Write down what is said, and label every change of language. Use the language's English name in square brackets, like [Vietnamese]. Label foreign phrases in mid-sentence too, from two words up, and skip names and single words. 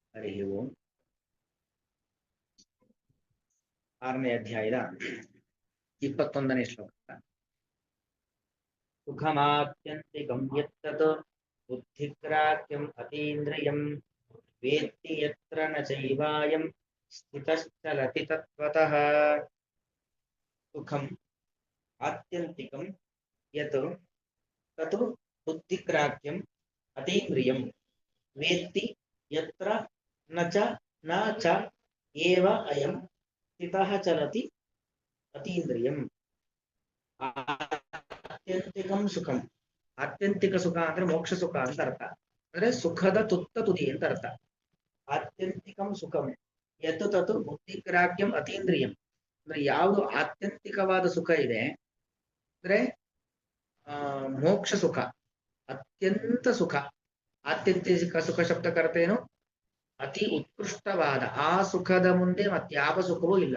[Kannada] ಹರಿ ಓಂ. 6ನೇ ಅಧ್ಯಾಯದ 21ನೇ ಶ್ಲೋಕ. [Sanskrit] ಸುಖಮಾತ್ಯಂತಿಕಂ ಯತ್ತತ್ ಬುದ್ಧಿಗ್ರಾಹ್ಯಂ ಅತೀಂದ್ರಿಯಂ ವೇತ್ತಿ ಯತ್ರ ನ ಚೈವಾಯಂ ಸ್ಥಿತಶ್ಚಲತಿ ತತ್ವತಃ. ಸುಖಂ ಆತ್ಯಂತಿಕಂ ಯತ್ ತತ್ ಬುದ್ಧಿಗ್ರಾಹ್ಯಂ ಅತೀಂದ್ರಿಯಂ ವೇತ್ತಿ ಯತ್ರ ನ ಚ ಏವ ಅಯಂ ಸ್ಥಿತಃ ಚಲತಿ ಅತೀಂದ್ರಿಯಂ. ಆತ್ಯಂತಿಕಂ ಸುಖಂ, [Kannada] ಆತ್ಯಂತಿಕ ಸುಖ ಅಂದ್ರೆ ಮೋಕ್ಷ ಸುಖ ಅಂತ ಅರ್ಥ. ಅಂದ್ರೆ ಸುಖದ ತುತ್ತ ತುದಿ ಅಂತ ಅರ್ಥ. [Sanskrit] ಆತ್ಯಂತಿಕಂ ಸುಖಂ ಯತ್ ತತ್ ಬುದ್ಧಿಗ್ರಾಹ್ಯಂ ಅತೀಂದ್ರಿಯಂ [Kannada] ಅಂದ್ರೆ ಯಾವುದು ಆತ್ಯಂತಿಕವಾದ ಸುಖ ಇದೆ ಅಂದ್ರೆ ಮೋಕ್ಷ ಸುಖ, ಅತ್ಯಂತ ಸುಖ. ಆತ್ಯಂತಿಕ ಸುಖ ಶಬ್ದಕ್ಕೆ ಅರ್ಥ ಏನು? ಅತಿ ಉತ್ಕೃಷ್ಟವಾದ ಆ ಸುಖದ ಮುಂದೆ ಮತ್ಯಾವ ಸುಖವೂ ಇಲ್ಲ.